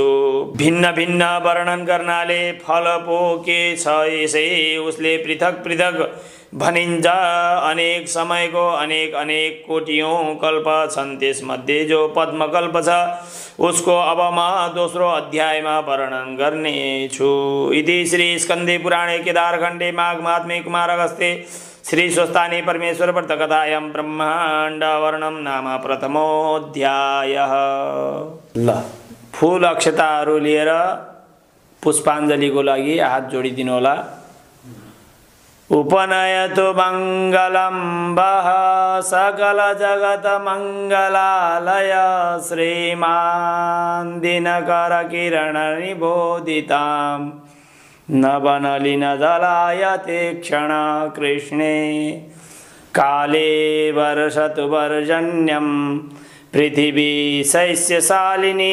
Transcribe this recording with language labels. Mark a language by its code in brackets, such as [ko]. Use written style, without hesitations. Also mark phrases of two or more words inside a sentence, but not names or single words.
[ne] भिन्न भिन्न वर्णन गर्नाले फल पो के छ यसै उसले पृथक पृथक भनिन्छ। अनेक समयको अनेक अनेक कोटियों कल्प छन्। त्यसमध्ये जो पद्मकल्प छ उसको अब म दोस्रो अध्यायमा वर्णन गर्नेछु। [sa] इति श्री स्कन्दे पुराणे केदारखण्डे माघ महात्म्ये कुमारगस्ते श्री स्वस्तानी परमेश्वर व्रतकथायां ब्रह्माण्ड वर्णन नाम प्रथमोऽध्यायः। [ne] ल फूल अक्षताहरू लिएर पुष्पाञ्जलीको लागि हात जोडिदिनु होला। [sa] उपनयतु मङ्गलं वः सकल जगत मङ्गलालय श्रीमान् दिनकर किरण निबोधितां नवनलिन दलायते क्षण कृष्णे काले वर्षतु वर्जन्यं पृथिवी शैस्यशालिनी